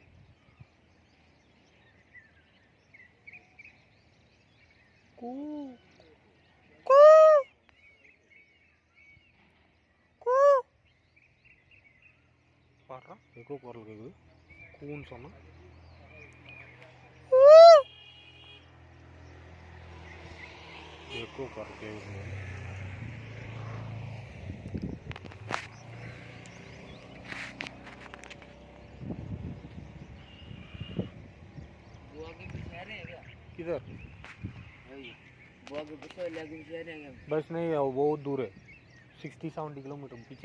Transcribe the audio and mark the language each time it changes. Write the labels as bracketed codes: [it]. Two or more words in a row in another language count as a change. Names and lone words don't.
[ta] கூ கூ கூ பாடுறா எக்கோ குரல் கேட்குது. கூன்னு சொன்னால் எக்கோ குரல் கேட்குதுங்க. [hi] किधर बस नहीं है, बहुत दूर है, 60-70 किलोमीटर पीछे।